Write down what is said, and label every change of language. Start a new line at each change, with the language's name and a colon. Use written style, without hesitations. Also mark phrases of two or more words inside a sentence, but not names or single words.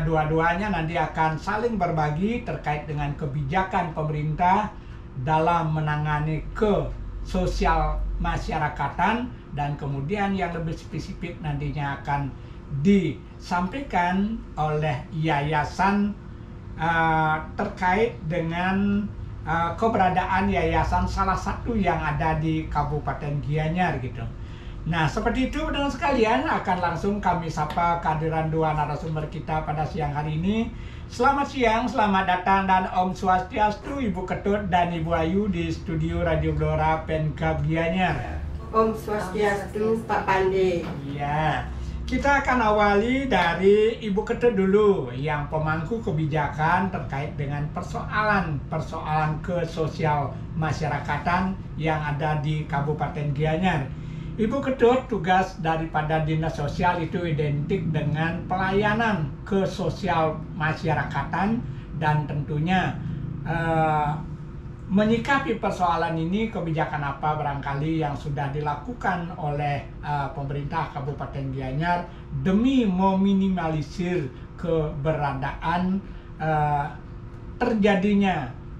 Indonesian: Dua-duanya nanti akan saling berbagi terkait dengan kebijakan pemerintah dalam menangani sosial masyarakatan, dan kemudian yang lebih spesifik nantinya akan disampaikan oleh yayasan terkait dengan keberadaan yayasan salah satu yang ada di Kabupaten Gianyar gitu. Nah, seperti itu teman-teman sekalian, akan langsung kami sapa kehadiran dua narasumber kita pada siang hari ini. Selamat siang, selamat datang dan Om Swastiastu Ibu Ketut dan Ibu Ayu di studio Radio Gelora Pemkab Gianyar. Om Swastiastu Pak Pande. Iya. Kita akan awali dari Ibu Ketut dulu, yang pemangku kebijakan terkait dengan persoalan kesosial masyarakatan yang ada di Kabupaten Gianyar. Ibu Ketut, tugas daripada dinas sosial itu identik dengan pelayanan kesosial masyarakatan, dan tentunya menyikapi persoalan ini, kebijakan apa barangkali yang sudah dilakukan oleh pemerintah Kabupaten Gianyar demi meminimalisir keberadaan terjadinya